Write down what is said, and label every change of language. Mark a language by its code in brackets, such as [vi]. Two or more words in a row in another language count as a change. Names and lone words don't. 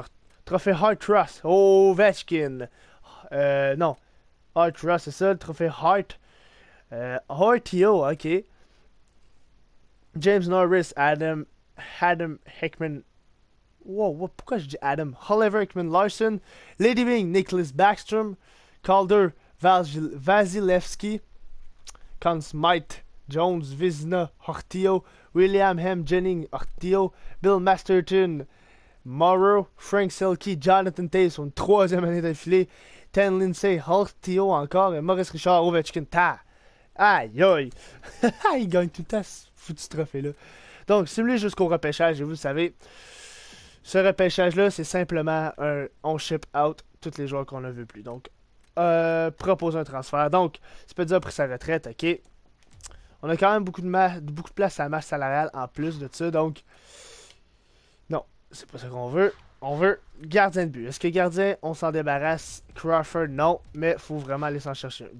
[fr] Trophée Hart Ross, Ovechkin. Non, Hart Ross, c'est ça, le trophée Hart. Hartio, ok. James Norris, Adam Hickman. Wow, pourquoi je dis Adam? Oliver Hickman Larson, Lady Byng, Nicholas Backstrom, Calder, Vasilevsky, Conn Smythe, Jones, Vizina, Hortio, William M. Jennings, Hortio, Bill Masterton, Morrow, Frank Selke, Jonathan Toews, son troisième année d'affilée, Ten Lindsay, Hortio encore, et Maurice Richard, Ovechkin, ta. Aïe aïe! Il gagne tout le temps ce foutu trophée-là. Donc, simulé jusqu'au repêchage, et vous le savez, ce repêchage-là, c'est simplement un on [en] ship out [fr] tous les joueurs qu'on ne veut plus. Donc, propose un transfert. Donc, Spezza a pris sa retraite, ok. On a quand même beaucoup de place à la masse salariale en plus de ça. Donc, non, c'est pas ça qu'on veut. On veut gardien de but. Est-ce que gardien, on s'en débarrasse? Crawford, non, mais il faut vraiment aller s'en chercher un.